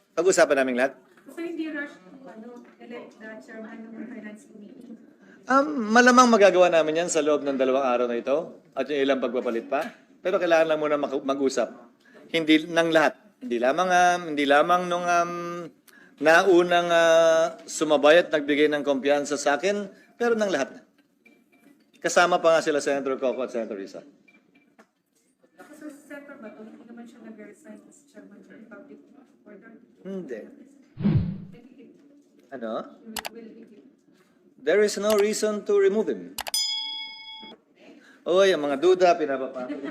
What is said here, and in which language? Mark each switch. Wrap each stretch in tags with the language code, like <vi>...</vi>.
<en>So, hindi rush to elect the chairman ng Finance Committee?</en> <tl>Malamang magagawa namin yan sa loob ng 2 araw na ito at yung ilang pagpapalit pa. Pero kailangan lang muna mag-usap. Hindi ng lahat. Hindi lamang nung naunang sumabay at nagbigay ng kumpiyansa sa akin, pero ng lahat. Kasama pa nga sila Senator Coco at Senator Risa. So, Senator Bato, hindi naman siya nag-resign</tl> <en>as chairman</en> <tl>ng Republic Order? Hindi. Ano?</tl> <en>Will he? There is no reason to remove him.</en> <tl>Oy, ang mga duda, pinapapa.</tl>